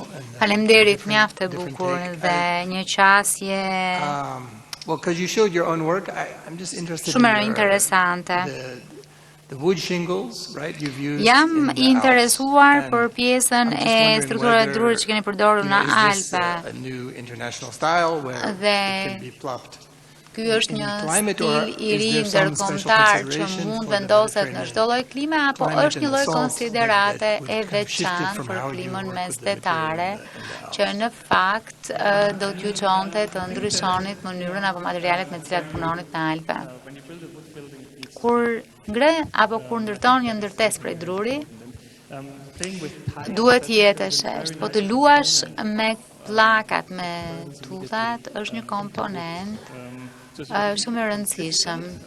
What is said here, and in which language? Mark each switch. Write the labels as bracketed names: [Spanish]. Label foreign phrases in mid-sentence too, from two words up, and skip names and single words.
[Albanian] Faleminderit, mjaft e bukur dhe një qasje [English] Well, because you showed your own work, I'm just interested [Albanian] shumë [English] in [Albanian] interesante. [English] the wood shingles, right? You've used [Albanian] Jam [English] in the [Albanian] interesuar [English] Alps, [Albanian] për [English] and [Albanian] pjesën [English] I'm just [Albanian] e [English] wondering [Albanian] strukturave [English] whether, [Albanian] drurit që keni përdorur në [English] is this [Albanian] Alpe. [English] a new international style where it can be plopped? [Albanian] Ky është një [English] climate, or [Albanian] stil i [English] is [Albanian] ri [English] there some special [Albanian] ndërkombëtar që [English] consideration [Albanian] mund [English] for the [Albanian] vendoset në [English] Mediterranean [Albanian] çdo lloj klime apo [English] climate [Albanian] është një [English] and [Albanian] lloj [English] the salt [Albanian] konsiderate [English] that would [Albanian] e [English] kind of shift it [Albanian] veçantë [English] from [Albanian] për [English] how you [Albanian] klimën [English] work with the [Albanian] mestetare [English] material in the [Albanian] që në fakt do t'ju çonte të ndryshonit mënyrën apo materialet me të cilat punonit në Alpe. Kur ngre apo kur ndërton një ndërtesë prej druri, duhet jetë e sheshtë, po të luash me pllakat, me tullat, është një komponent shumë i rëndësishëm.